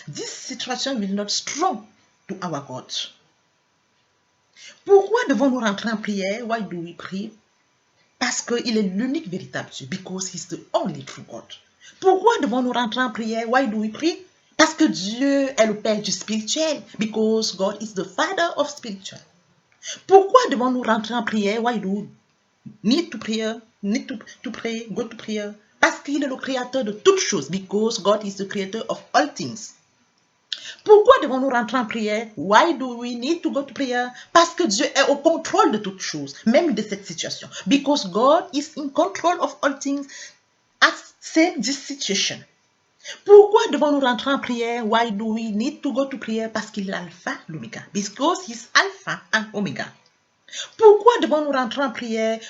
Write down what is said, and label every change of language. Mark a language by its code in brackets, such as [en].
[en] This situation will not strong to our God. [fr] Pourquoi devons-nous rentrer en prière? [en] Why do we pray? [fr] Parce qu'il est l'unique véritable Dieu. [en] Because he's the only true God. [fr] Pourquoi devons-nous rentrer en prière? [en] Why do we pray? [fr] Parce que Dieu est le Père du spirituel. [en] Because God is the Father of spiritual. [fr] Pourquoi devons-nous rentrer en prière? [en] Why do we need to pray? Need to pray, go to prayer. [fr] Parce qu'il est le créateur de toutes choses. [en] Because God is the creator of all things. [fr] Pourquoi devons-nous rentrer en prière? [en] Why do we need to go to prayer? [fr] Parce que Dieu est au contrôle de toutes choses, même de cette situation. [en] Because God is in control of all things as this situation. [fr] Pourquoi devons-nous rentrer en prière? [en] Why do we need to go to prayer? [fr] Parce qu'il est l'alpha, l'oméga. [en] Because he is alpha and omega. [fr] Pourquoi devons-nous rentrer en prière?